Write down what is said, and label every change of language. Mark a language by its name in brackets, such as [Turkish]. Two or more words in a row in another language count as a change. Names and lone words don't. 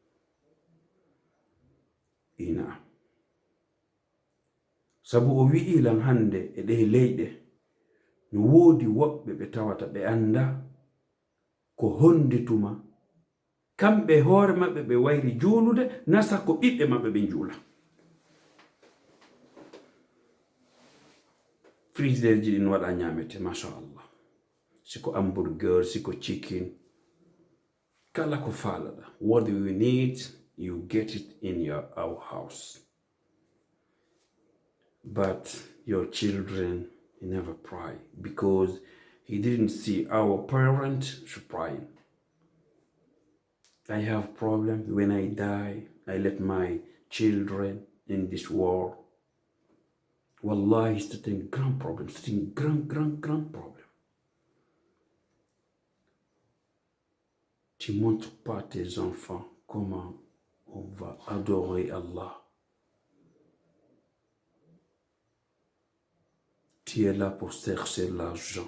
[Fula] sabu o wi'i lan hande e ɗe leyɗe no woodi woɓɓe ɓe tawata ɓe anda ko hondituma kamɓe hoore maɓɓe ɓe wayri juulude nasa ko ɓiɓɓe maɓɓe ɓe juula frigidaire ji ɗin waɗa ñamete machallah siko hamburger siko chicken kala ko faalaɗa [English] what you need you get it in our house but your children he never pray because he didn't see our parents praying. I have problem when I die I let my children in this world. [French] Wallahi, c'est un grand problème, c'est un grand problème. Tu montres pas tes enfants comment on va adorer Allah. Tu es là pour chercher l'argent.